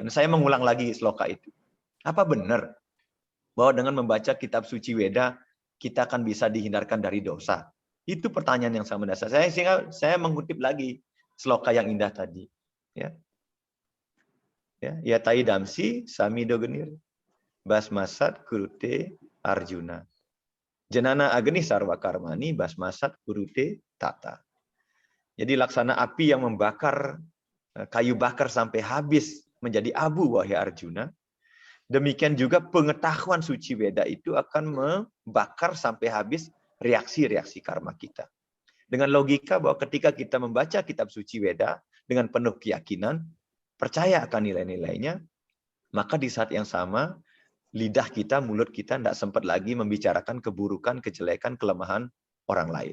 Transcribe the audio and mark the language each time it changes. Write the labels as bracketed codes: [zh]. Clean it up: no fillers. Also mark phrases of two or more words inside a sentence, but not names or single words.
[id] Saya mengulang lagi sloka itu. Apa benar bahwa dengan membaca kitab suci Weda kita akan bisa dihindarkan dari dosa? Itu pertanyaan yang sangat mendasar. Saya mengutip lagi sloka yang indah tadi. [sa] Ya tai damsi sami dogenir basmasat kurute Arjuna. Jenana agni sarwa karmani basmasat kurute tata. [id] Jadi laksana api yang membakar kayu bakar sampai habis menjadi abu wahai Arjuna. Demikian juga pengetahuan suci Weda itu akan membakar sampai habis reaksi-reaksi karma kita. Dengan logika bahwa ketika kita membaca kitab suci Weda dengan penuh keyakinan, percaya akan nilai-nilainya, maka di saat yang sama lidah kita, mulut kita tidak sempat lagi membicarakan keburukan, kejelekan, kelemahan orang lain.